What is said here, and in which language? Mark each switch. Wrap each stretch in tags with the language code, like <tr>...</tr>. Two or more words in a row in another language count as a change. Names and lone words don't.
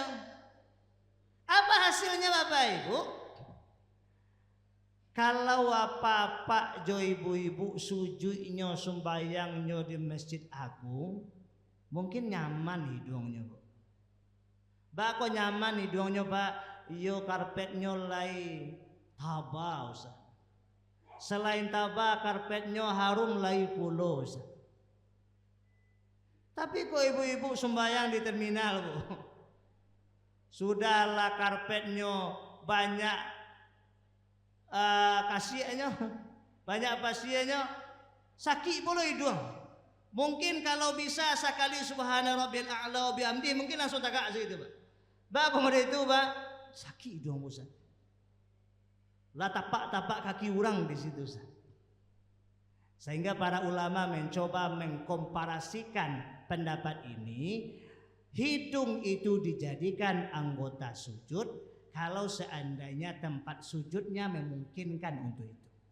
<id>Apa hasilnya Bapak Ibu? Kalau apa-apa jo ibu-ibu sujudnya sembayangnya di Masjid Agung, mungkin nyaman hidungnya, Bu. Kok nyaman hidungnya, Pak?</id> <min>Yo karpetnya lai taba, Ustaz. Selain taba, karpetnya harum lai pulo, Ustaz.</min> <id>Tapi kok ibu-ibu sembahyang di terminal, Bu? Sudahlah karpetnya banyak kasihannya, banyak pasiennya, sakit pula hidung. Mungkin kalau bisa sekali</id> <ar>سبحان ربي الأعلى وبحمده,</ar> <id>mungkin langsung tagak situ, Pak. Bagaimana itu, Pak? Sakit hidung, Ustaz. Lah tapak-tapak kaki orang di situ, Ustaz. Sehingga para ulama mencoba mengkomparasikan pendapat ini, hidung itu dijadikan anggota sujud kalau seandainya tempat sujudnya memungkinkan untuk itu.</id>